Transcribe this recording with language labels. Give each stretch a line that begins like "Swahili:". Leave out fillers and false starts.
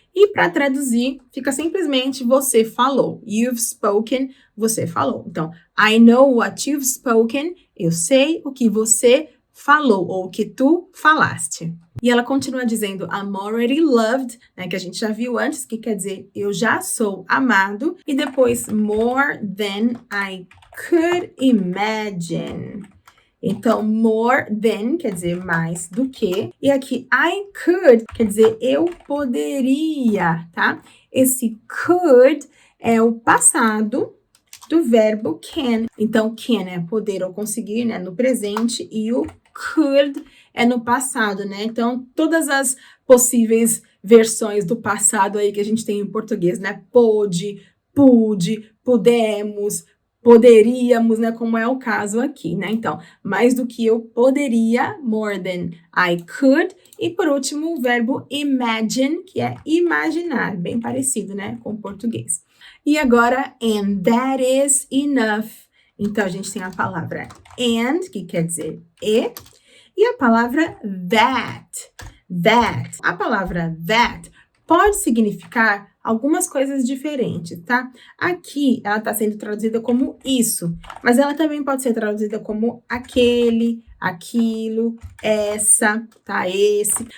Portuguese: E para traduzir, fica simplesmente você falou.
English: You've spoken,
Portuguese: você falou. Então,
English: I know what you've spoken,
Portuguese: eu sei o que você falou, ou o que tu falaste. E ela continua dizendo,
English: I'm already loved,
Portuguese: né, que a gente já viu antes, que quer dizer, eu já sou amado.
English: E depois, more than I could imagine.
Portuguese: Então, more than quer dizer mais do que. E aqui, I could quer dizer eu poderia, tá? Esse could é o passado do verbo can. Então, can é poder ou conseguir, né? No presente. E o could é no passado, né? Então, todas as possíveis versões do passado aí que a gente tem em português, né? Pôde, pude, pudemos, poderíamos, né? Como é o caso aqui, né? Então, mais do que eu poderia,
English: more than I could.
Portuguese: E por último, o verbo imagine, que é imaginar, bem parecido, né? Com o português. E agora,
English: and that is enough.
Portuguese: Então, a gente tem a palavra and, que quer dizer e a palavra that. That. A palavra that pode significar algumas coisas diferentes, tá? Aqui, ela está sendo traduzida como isso, mas ela também pode ser traduzida como aquele, aquilo, essa, tá? Esse.